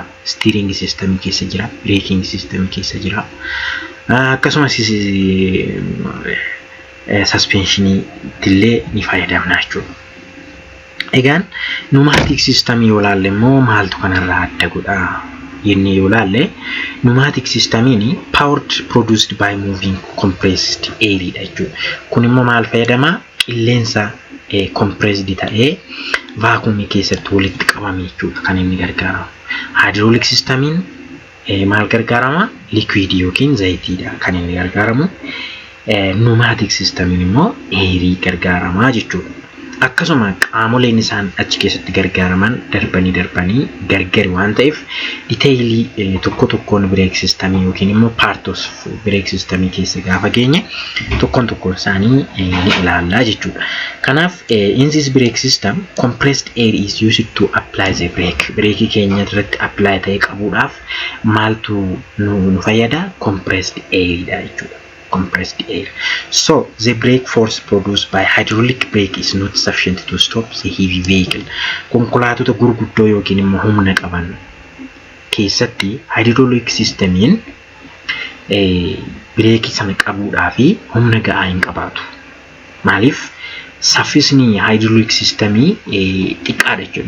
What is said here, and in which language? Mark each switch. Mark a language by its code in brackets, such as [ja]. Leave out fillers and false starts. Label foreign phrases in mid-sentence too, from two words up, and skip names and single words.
[en] Steering system [om] keessa jira, [en] braking system [om] keessa jira. Akkasumas suspensionii illee ni fayyadamna jechuudha. Egaan [en] pneumatic system [om] yoo ilaalle immoo maaltu kanarraa adda godha? Inni yoo ilaalle [en] pneumatic systemiin powered produced by moving compressed air [om] dha jechuudha. Kun immoo maal fayyadama? Qilleensa compressed ta'ee vacuum keessatti walitti qabame jechuudha kan inni gargaaramu. [en] Hydraulic systemiin [om] maal gargaarama? Liquid yookiin zayitiidha kan inni gargaaramu. [en] Pneumatic systemiin [om] immoo air gargaarama jechuudha. Akkasuma qaamoleen isaan achi keessatti gargaaraman darbanii gargari waan ta'eef detailii tokkoon [en] brake system [om] yookiin immoo [en] part of brake system [om] keessa gaafa geenye tokkoon isaanii ni ilaalla jechuudha. [en] Kanaaf in this brake system compressed air is used to apply the brake. [om] Brake keenya irratti apply ta'ee qabuudhaaf maaltu nu fayyada? [en] Compressed air [om] dha jechuudha. [en] Compressed air. So the brake force produced by hydraulic brake is not sufficient to stop the heavy vehicle. [om] Konkolaatota gurguddoo yookiin immoo humna qaban keessatti [en] hydraulic systemiin [om] brake sana qabuudhaa fi humna ga'aa hin qabaatu. Maaliif? Saffisni [en] hydraulic systemii [om] xiqqaadha jechuudha.